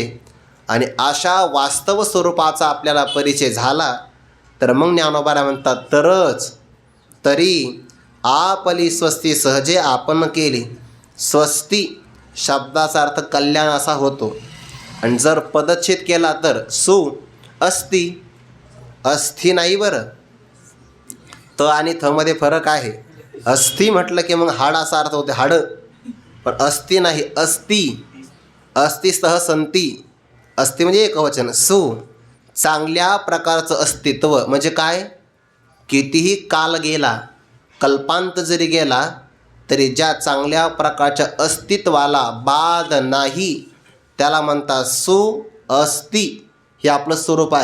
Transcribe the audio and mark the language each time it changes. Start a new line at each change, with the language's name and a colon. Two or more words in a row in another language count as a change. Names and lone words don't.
Marathi: आणि अशा वास्तव स्वरूपाचा आपल्याला परिचय झाला तर मग ज्ञानोबाला म्हणतात, तरी आपली स्वस्ती सहजे आपण केली. स्वस्ती शब्दाचा अर्थ कल्याण असा होतो. आणि जर पदच्छेद केला तर
Sanskrit: सु अस्ति.
Marathi: अस्थि नाही बरं, त आणि थ मध्ये फरक आहे. अस्थि म्हटलं की मग हाड असा अर्थ होते, हाडं. पण अस्थि नाही,
Sanskrit: अस्ति. अस्तिस्तः संती.
Marathi: अस्ति म्हणजे एकवचन. सु चांगल्या प्रकारचं अस्तित्व. म्हणजे काय, कितीही काल गेला, कल्पांत जरी गेला तरी ज्या चांगल्या प्रकारच्या अस्तित्वाला बाध नाही, त्याला म्हणतात
Sanskrit: सु अस्ति.
Marathi: हे आपलं स्वरूप आहे.